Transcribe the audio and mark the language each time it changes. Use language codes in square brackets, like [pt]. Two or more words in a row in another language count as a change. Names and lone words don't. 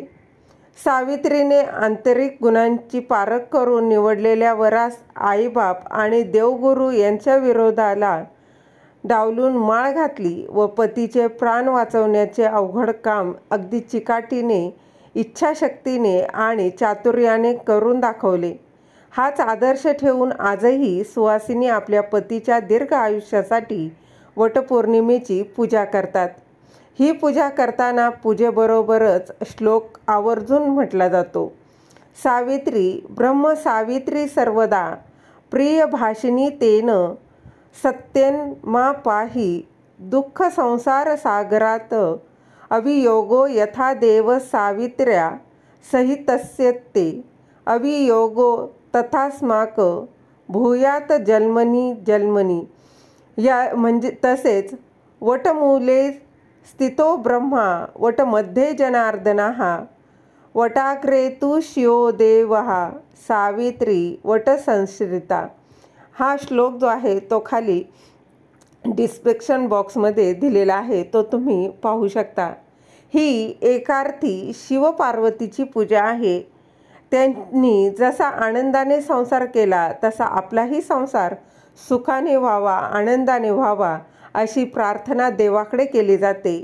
[mr] सावित्रीने आंतरिक गुणांची पारख करून निवडलेल्या वरास आईबाप आणि देवगुरू यांच्या विरोधाला डावलून माळ घातली व पतीचे प्राण वाचवण्याचे अवघड काम अगदी चिकाटीने, इच्छाशक्तीने आणि चातुर्याने करून दाखवले. हाच आदर्श ठेवून आजही सुवासिनी आपल्या पतीच्या दीर्घ आयुष्यासाठी वटपौर्णिमेची पूजा करतात. ही पूजा करताना पूजेबरोबरच श्लोक आवर्जून म्हटला जातो. [sa] सावित्री ब्रह्म सावित्री सर्वदा प्रिय भाषिणी तेन सत्येन मा पाही दुःख संसार सागरात अवियोगो यथा देव सावित्र्या सहितस्य ते अवियोगो तथास्माक भूयात जन्मनी जन्मनी. [mr] या म्हणजे तसेच [sa] वटमूले स्थितो ब्रह्मा वटमध्ये जनार्दनः वटाग्रे तु शिवो देवः सावित्री वटसंश्रिता. [mr] हा श्लोक जो आहे तो खाली [en] description boxमध्ये [mr] दिलेला आहे, तो तुम्ही पाहू शकता. ही एकार्थी शिवपार्वतीची पूजा आहे. त्यांनी जसा आनंदाने संसार केला तसा आपलाही संसार सुखाने व्हावा, आनंदाने व्हावा अशी प्रार्थना देवाकडे केली जाते.